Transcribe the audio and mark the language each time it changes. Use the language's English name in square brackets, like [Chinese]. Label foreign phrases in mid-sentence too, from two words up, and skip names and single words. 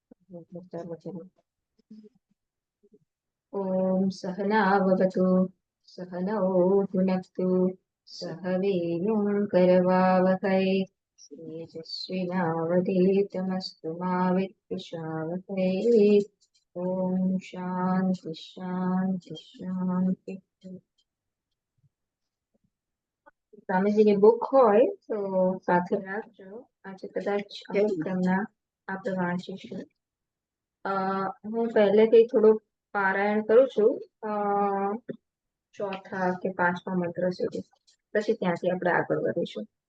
[Sanskrit] ॐ सहनाववतु सहनौ भुनक्तु सह वीर्यं करवावहै तेजस्विनावधीतमस्तु मा विद्विषावहै। ॐ शान्ति शान्ति शान्ति। [Gujarati] સ્વામીજીની બુક હોય તો સાથે રાખજો. આજે કદાચ અમુક તેમના આપણે વાંચીશું. હું પહેલેથી થોડુંક પારાયણ કરું છું ચોથા કે પાંચમા મંત્ર સુધી, પછી ત્યાંથી આપણે આગળ વધીશું.